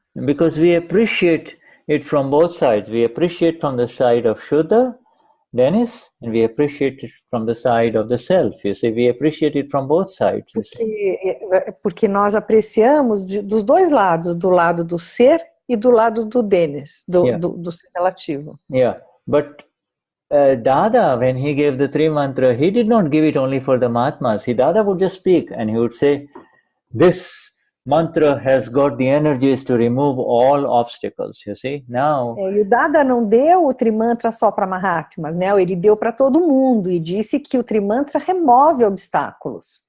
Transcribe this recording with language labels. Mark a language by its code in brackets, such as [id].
[en] Because we appreciate it from both sides. We appreciate from the side of Shuddha, Denize, and we appreciate it from the side of the self. You see, we appreciate it from both sides. [pt] Porque nós apreciamos dos dois lados, do lado do ser e do lado do Denize, do ser relativo. [en] Yeah, but Dada, when he gave the Trimantra, he did not give it only for the Mahatmas. Dada would just speak and he would say, this mantra has got the energies to remove all obstacles, you see. Now, [pt] e o Dada não deu o Trimantra só para Mahatmas, né? Ele deu para todo mundo e disse que o Trimantra remove obstáculos.